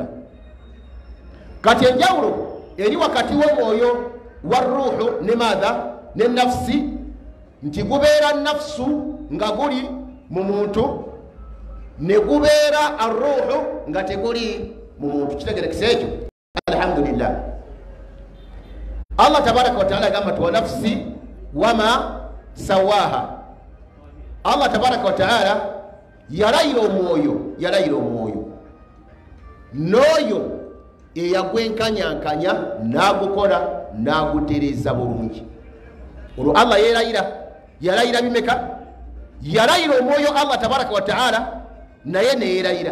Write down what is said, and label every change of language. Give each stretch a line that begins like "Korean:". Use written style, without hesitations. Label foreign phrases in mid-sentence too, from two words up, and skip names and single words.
Ganda: Kati enjawulo eri wakati w'omwoyo wa ruuhu ne maadha ne nafsi, nti gubeera nafsu nga guli mu muntu, ne gubeera arruuhu nga teguli mu muntu. Kitegerekesa ekyo? Alhamdulillah.
Arabic: الله تبارك وتعالى
Ganda: agamba ti
Arabic: ونفس وما سواها. الله تبارك وتعالى
Ganda: yalayira omwoyo n'oyo eyagwenkanyankanya n'agukola n'agutereeza bulungi. Olwo Allah yalayira bimeka? yalayira omwoyo
Arabic: الله تبارك وتعالى
Ganda: naye neerayira.